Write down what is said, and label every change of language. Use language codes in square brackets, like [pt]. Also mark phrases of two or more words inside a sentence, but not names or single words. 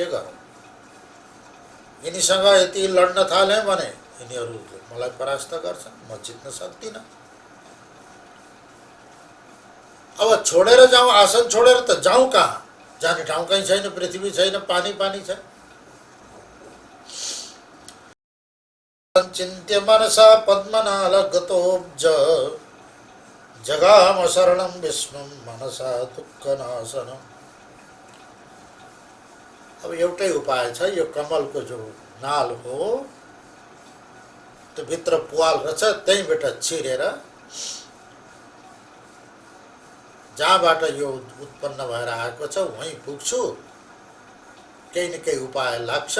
[ne] अब के गरौँ? यिनीसँग यति लड्न थाले भने यिनीहरूले मलाई परास्त गर्छन्, म जित्न सक्दिनँ। अब छोडेर जाउँ, आसन छोडेर त जाउँ कहाँ? जाने ठाउँ कहीँ छैन, पृथ्वी छैन, पानी पानी छ। [sa] चिन्त्य मनसा पद्मनालगतोऽब्ज जगाम शरणं विष्णुं मनसा दुःखनाशनम्। [ne] अब एउटै उपाय छ, यो कमलको जो नाल हो त्यो भित्र पुवाल रहेछ, त्यहीँबाट छिरेर जहाँबाट यो उत्पन्न भएर आएको छ वहीँ पुग्छु, केही न केही उपाय लाग्छ।